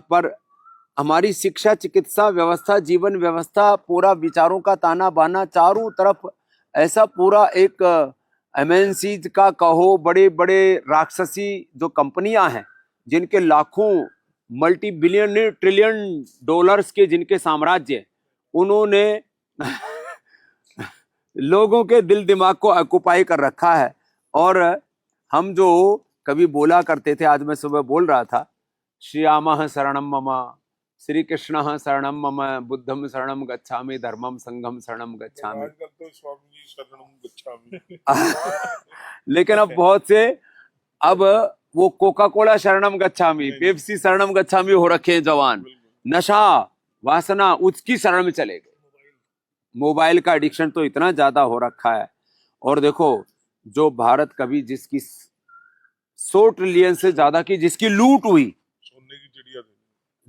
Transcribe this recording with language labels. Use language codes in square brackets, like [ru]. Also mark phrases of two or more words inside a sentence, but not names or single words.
[hi] पर, हमारी शिक्षा, चिकित्सा व्यवस्था, जीवन व्यवस्था, पूरा विचारों का ताना बाना, चारों तरफ ऐसा पूरा एक एमएनसीज का कहो, बड़े बड़े राक्षसी जो कंपनियां हैं जिनके लाखों [en] multi billion trillion dollars [hi] के जिनके साम्राज्य, उन्होंने लोगों के दिल दिमाग को ऑक्युपाई कर रखा है। और हम जो कभी बोला करते थे, आज मैं सुबह बोल रहा था, [sa] श्रीरामः शरणम मम, श्री कृष्णः शरणम मम, [pi] बुद्धम शरणम गच्छामि, धर्मम संघम शरणम गच्छामि। [hi] आजकल तो स्वामी जी [pi] शरणम गच्छामि। [hi] लेकिन अब बहुत से, अब वो कोका कोला [pi] शरणम गच्छामि, [hi] पेप्सी [pi] शरणम गच्छामि [hi] हो रखे हैं जवान। नशा, वासना, उसकी शरण में चले गए। मोबाइल का एडिक्शन तो इतना ज्यादा हो रखा है। और देखो, जो भारत कभी जिसकी 100 ट्रिलियन से ज्यादा की जिसकी लूट हुई, सोने की चिड़िया थी